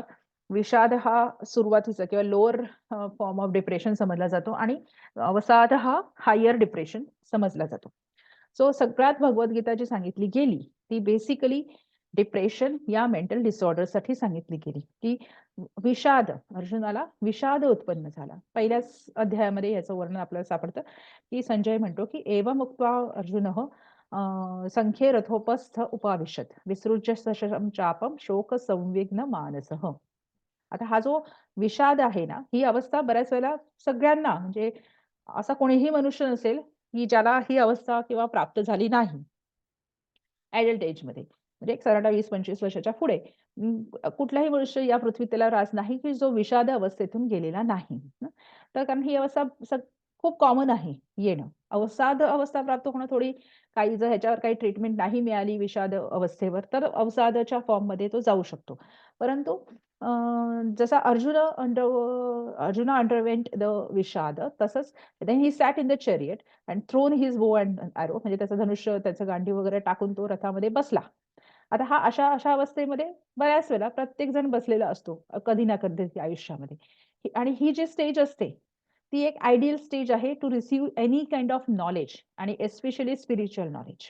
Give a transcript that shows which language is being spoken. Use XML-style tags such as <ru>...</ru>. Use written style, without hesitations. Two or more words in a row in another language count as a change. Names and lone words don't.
<mr>विषाद हा सुरुवातीचा किंवा</mr> <en>lower form of depression</en> <mr>समजला जातो आणि अवसाद हा</mr> <en>higher depression</en> <mr>समजला जातो. सो सगळ्यात भगवद्गीता जी सांगितली गेली ती बेसिकली डिप्रेशन या</mr> <en>mental disorderसाठी</en> <mr>सांगितली गेली की विषाद, अर्जुनाला विषाद उत्पन्न झाला. पहिल्याच अध्यायामध्ये याचं वर्णन आपल्याला सापडतं की संजय म्हणतो की</mr> <sa>एवं उक्त्वा अर्जुनः संख्ये रथोपस्थ उपाविशत विसृज्य सशरम चापम शोक संविघ्न मानसः.</sa> <mr>आता हा जो विषाद आहे ना, ही अवस्था बऱ्याच वेळेला सगळ्यांना म्हणजे असा कोणीही मनुष्य नसेल की ज्याला ही अवस्था किंवा प्राप्त झाली नाही</mr> <en>adult ageमध्ये.</en> <mr>म्हणजे एक साधारण 20-25 वर्षाच्या पुढे कुठलाही मनुष्य या पृथ्वीत त्याला रास नाही की जो विषाद अवस्थेतून गेलेला नाही. तर कारण ही अवस्था खूप कॉमन आहे येणं. अवसाद अवस्था प्राप्त होणं थोडी काही जर ह्याच्यावर काही ट्रीटमेंट नाही मिळाली विषाद अवस्थेवर तर अवसादाच्या फॉर्ममध्ये तो जाऊ शकतो. परंतु जसा अर्जुना</mr> <en>underwent the</en> <mr>विषाद तसंच</mr> <en>then he sat in the chariot and thrown his bow and arrow</en> <mr>म्हणजे त्याचं धनुष्य त्याचं गांडी वगैरे टाकून तो रथामध्ये बसला. आता हा अशा अशा अवस्थेमध्ये बऱ्याच वेळेला प्रत्येक जण बसलेला असतो कधी ना कधी आयुष्यामध्ये. आणि ही जी स्टेज असते ती एक</mr> <en>ideal stage</en> <mr>आहे</mr> <en>to receive any kind of knowledge</en> <mr>आणि</mr> <en>especially spiritual knowledge.</en>